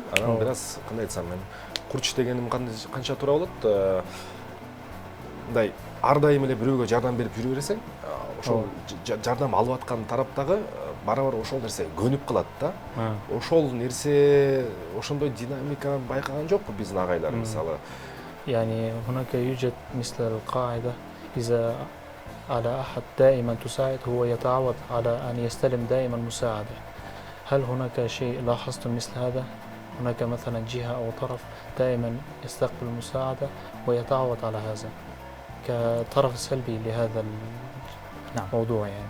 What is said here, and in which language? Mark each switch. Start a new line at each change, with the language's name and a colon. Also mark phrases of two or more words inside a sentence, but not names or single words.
Kyrgyz: Анан бир аз кандай айтсам, мен курч дегеним канча туура болот? Мындай ар дайым эле бирөөгө жардам берип жүрө берсең, ошол жардам алып аткан тараптагы барабар ошол нерсе көнүп калат да. Ошол нерсе, ошондой динамика байкаган жокпу биздин агайлар мисалы?
Arabic: يعني هناك يوجد مثل القاعدة إذا على أحد دائما تساعد هو يتعود على أن يستلم دائما مساعدة. هل هناك شيء لاحظتم مثل هذا؟ هناك مثلا جهة أو طرف دائما يستقبل المساعدة ويتعود على هذا كطرف سلبي لهذا الموضوع يعني.